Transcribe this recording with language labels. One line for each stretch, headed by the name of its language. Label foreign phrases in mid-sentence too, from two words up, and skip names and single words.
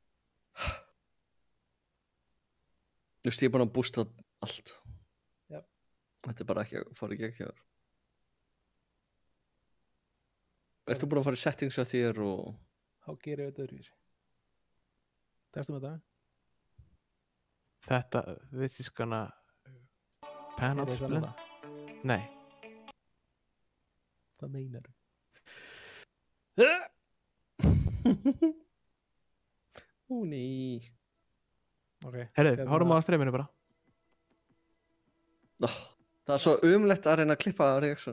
Icelandic: Þú veist, ég er búin að bústa allt. Já. Þetta er bara ekki að fara í gegn hjá þér. Ertu búin að fara í settings á þér og... Þá gerir við þetta öðruvísi. Testum þetta. Þetta,
English: this is gonna... Pan out split?
Icelandic: Nei. Hvað meinar þú? Ó, nei. Ok. Herðu, horfum á streyminu bara. Það er svo umlegt að reyna að klippa reaksjón.